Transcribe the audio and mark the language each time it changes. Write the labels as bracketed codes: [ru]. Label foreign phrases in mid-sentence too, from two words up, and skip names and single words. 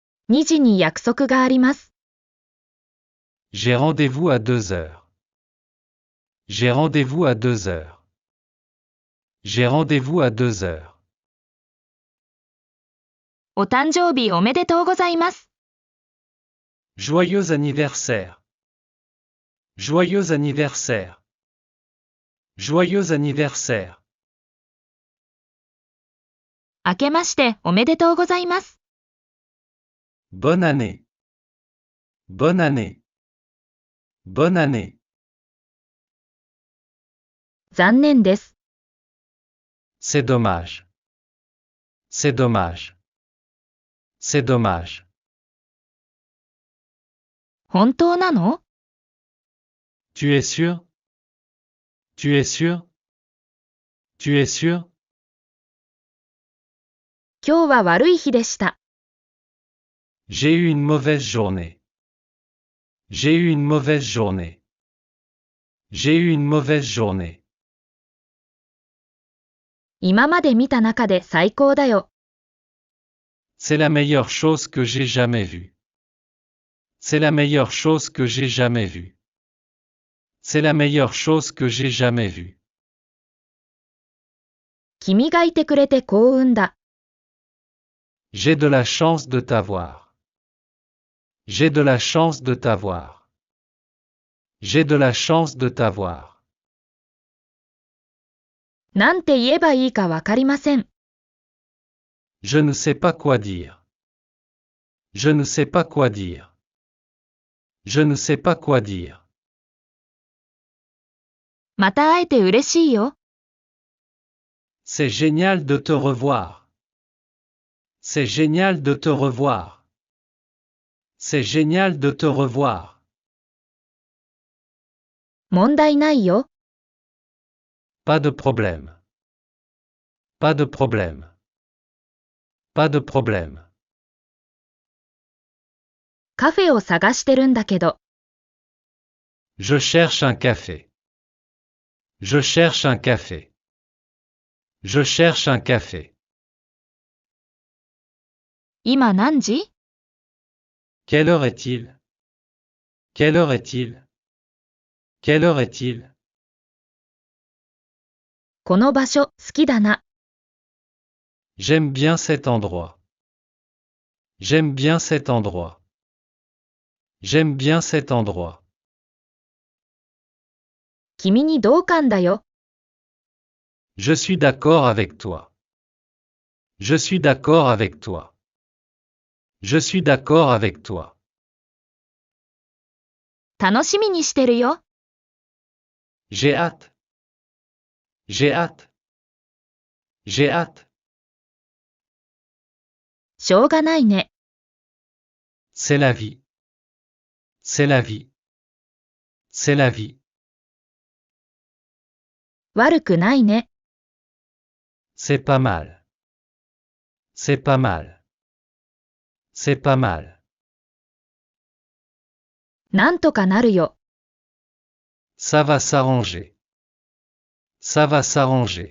[ja] 2 時に約束があります。 [fr] J'ai rendez-vous à 2 heures. J'ai rendez-vous à 2 heures. J'ai rendez-vous à 2 heures. [ja] お誕生日おめでとうございます。 [fr] Joyeux anniversaire. Joyeux anniversaire. Joyeux anniversaire. [ja] 明けましておめでとうございます。 [fr] Bonne année. Bonne année. Bonne année. [ja] 残念です。 [fr] C'est dommage. C'est dommage. C'est dommage. [ja] 本当なの？ [fr] Tu es sûr? Tu es sûr? Tu es sûr? [ja] 今日は悪い日でした。 [fr] J'ai eu une mauvaise journée. J'ai eu une mauvaise journée. J'ai eu une mauvaise journée. [ja] 今まで見た中で最高だよ。 [fr] C'est la meilleure chose que j'ai jamais vue. C'est la meilleure chose que j'ai jamais vue. C'est la meilleure chose que j'ai jamais vue. [ja] 君がいてくれて幸運だ。 [fr] J'ai de la chance de t'avoir. J'ai de la chance de t'avoir. J'ai de la chance de t'avoir. [ja] なんて言えばいいかわかりません。 [fr] Je ne sais pas quoi dire. Je ne sais pas quoi dire. Je ne sais pas quoi dire. [ja] また会えて嬉しいよ。 [fr] C'est génial de te revoir. C'est génial de te revoir. C'est génial de te revoir. [ja] 問題ないよ。 [fr] Pas de problème. Pas de problème. Pas de problème. [ja] カフェを探してるんだけど。 [fr] Je cherche un café. Je cherche un café. Je cherche un café. [ja] 今何時？ [fr] Quelle heure est-il? Quelle heure est-il? Quelle heure est-il? [ja] この場所好きだな。 [fr] J'aime bien cet endroit. J'aime bien cet endroit. J'aime bien cet endroit. [ja] 君に同感だよ。 [fr] Je suis d'accord avec toi. Je suis d'accord avec toi. Je suis d'accord avec toi. [ja] 楽しみにしてるよ。 [fr] J'ai hâte. J'ai hâte. J'ai hâte. [ja] しょうがないね。 [fr] C'est la vie. C'est la vie. C'est la vie. [ja] 悪くないね。 [fr] C'est pas mal. C'est pas mal. C'est pas mal. [ja] なんとかなるよ。 [fr] Ça va s'arranger. Ça va s'arranger.